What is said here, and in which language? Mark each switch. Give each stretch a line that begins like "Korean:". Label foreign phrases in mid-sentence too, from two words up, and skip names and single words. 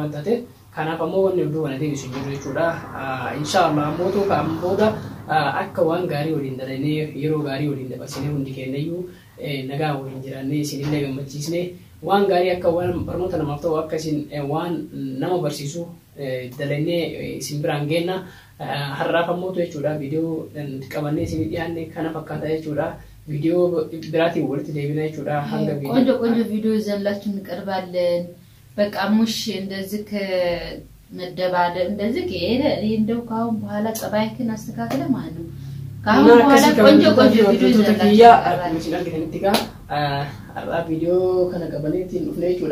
Oromo: waan taate kanaaf ammoo wanni hunduu waan deebisu jiru jechuudha inshaallah ammoo too kan booda akka waan gaarii waliin dalanee yeroo gaarii waliin dabarsinee hundi kennayyuu nagaa waliin jiraannee isinillee gammachiisnee waan gaarii akka waan barnoota namaaf ta'u akka isin waan nama barsiisu dalannee isin biraan geenna har'aaf ammoo jechuudha viidiyoo qabannee isin dhiyaanne kana fakkaata jechuudha viidiyoo biraatiin walitti deebina jechuudha hanga
Amharic: viidiyoo ቆንጆ ቪዲዮ ይዘንላችሁ እንቀርባለን በቃ ሙሽ እንደዚህ መደባደብ እንደዚህ ከሄደ እንደው ካሁን በኋላ ጸባይክን አስተካክለ ማለት ነው ካሁን በኋላ ቆንጆ ቪዲዮ ይዘንላችሁ አራ ቪዲዮ ከነቀበለቲ ኑፍሌቹላ